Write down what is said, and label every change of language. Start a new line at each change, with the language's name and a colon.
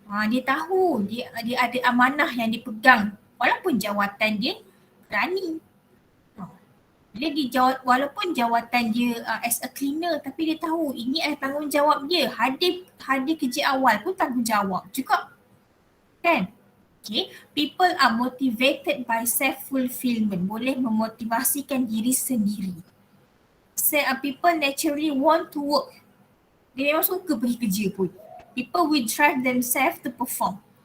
Malay: Dia tahu dia ada amanah yang dipegang walaupun jawatan dia berani. Walaupun jawatan dia
English: as a cleaner,
Malay: tapi dia tahu ini adalah tanggungjawab dia. Hadir kerja awal pun tanggungjawab juga. Kan? Okay.
English: People are motivated by self-fulfillment.
Malay: Boleh memotivasikan diri sendiri.
English: People naturally want to work.
Malay: Dia memang suka pergi kerja pun.
English: People will drive themselves to perform.